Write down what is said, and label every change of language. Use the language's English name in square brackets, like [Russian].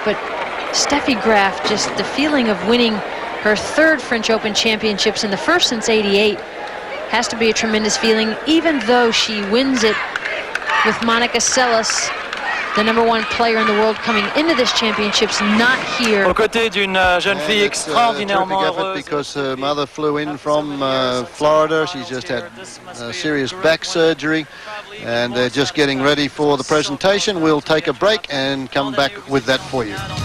[English] But Steffi Graf, just the feeling of winning her 3rd French Open championships, and the first since '88, has to be a tremendous feeling, even though she wins it with Monica Seles, the #1 player in the world coming into this championships, not here. [French] Aux côtés d'une jeune fille extraordinairement heureuse. [English] Because her mother flew in from Florida. She's just had serious back surgery, and they're just getting ready for the presentation. We'll take a break and come back with that for you.